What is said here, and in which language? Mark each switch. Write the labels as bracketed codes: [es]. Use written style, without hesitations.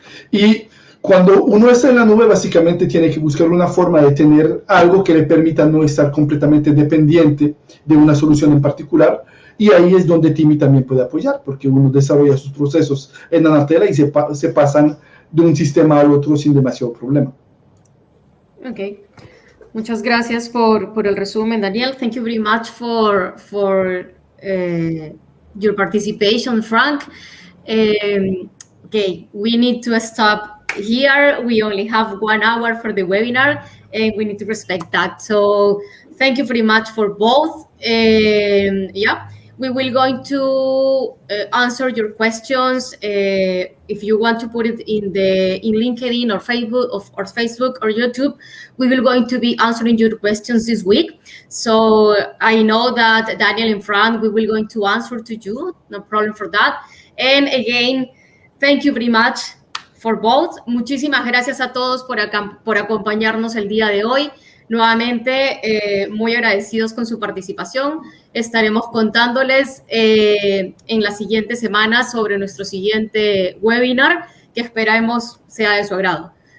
[es] Y cuando uno está en la nube, básicamente tiene que buscar una forma de tener algo que le permita no estar completamente dependiente de una solución en particular, y ahí es donde TIMi también puede apoyar, porque uno desarrolla sus procesos en Anatela y se pasan de un sistema al otro sin demasiado problema. Ok. Muchas gracias por el resumen, Daniel. [en] Thank you very much for your participation, Frank. Okay, we need to stop here. We only have 1 hour for the webinar, and we need to respect that. So thank you very much for both. Yeah, we will going to answer your questions. If you want to put it in LinkedIn or Facebook or YouTube, we will going to be answering your questions this week. So I know that Daniel and Frank, we will going to answer to you. No problem for that. And again, thank you very much for both. [es] Muchísimas gracias a todos por acompañarnos el día de hoy. Nuevamente, muy agradecidos con su participación. Estaremos contándoles en las siguientes semanas sobre nuestro siguiente webinar, que esperamos sea de su agrado.